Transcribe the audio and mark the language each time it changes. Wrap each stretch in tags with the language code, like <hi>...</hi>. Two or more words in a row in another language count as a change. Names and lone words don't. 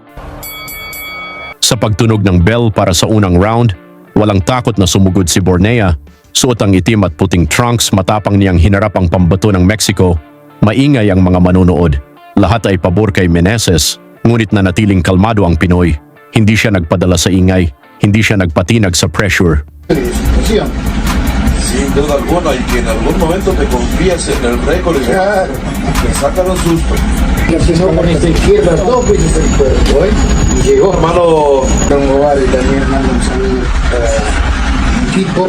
<tl>Sa pagtunog ng bell para sa unang round, walang takot na sumugod si Bornea. Suot ang itim at puting trunks, matapang niyang hinarap ang pambato ng Mexico. Maingay ang mga manonood. Lahat ay pabor kay Meneses, ngunit nanatiling kalmado ang Pinoy. Hindi siya nagpadala sa ingay, hindi siya nagpatinag sa pressure.</tl> <es>Sin duda alguna, y que en algún momento te confías en el récord y te sacan un susto. Y empezó con esta izquierda 2 veces el cuerpo, y llegó. Hermano, Don Ovare también manda un saludo para el equipo.</es>